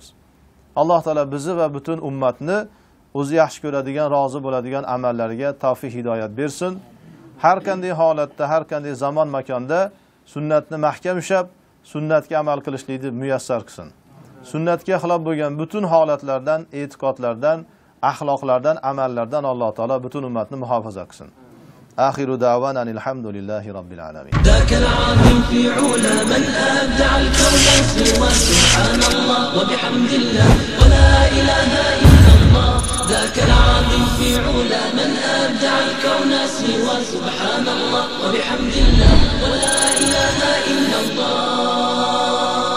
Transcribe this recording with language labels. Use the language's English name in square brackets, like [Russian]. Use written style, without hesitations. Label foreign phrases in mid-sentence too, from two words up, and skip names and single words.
[Uzbek] Alloh taolo bizni va butun ummatni o'zi yaxshi ko'radigan, rozi bo'ladigan amallariga tavfiq hidoyat bersin. Har qanday holatda, har qanday zamon makonda sunnatni mahkam ushlab, sunnatga amal qilishlikni muyassar qilsin. Sunnatga xilof bo'lgan butun holatlardan, e'tiqodlardan, axloqlardan, amallardan Alloh taolo butun ummatni muhofaza qilsin. [Arabic] آخر دعوانا الحمد لله رب العالمين. ذاك العظيم في علا من أبدع الكون سوى سبحان الله وبحمد الله ولا إله إلا الله. ذاك العظيم في علا من أبدع الكون سوى سبحان الله وبحمد الله ولا إله إلا الله.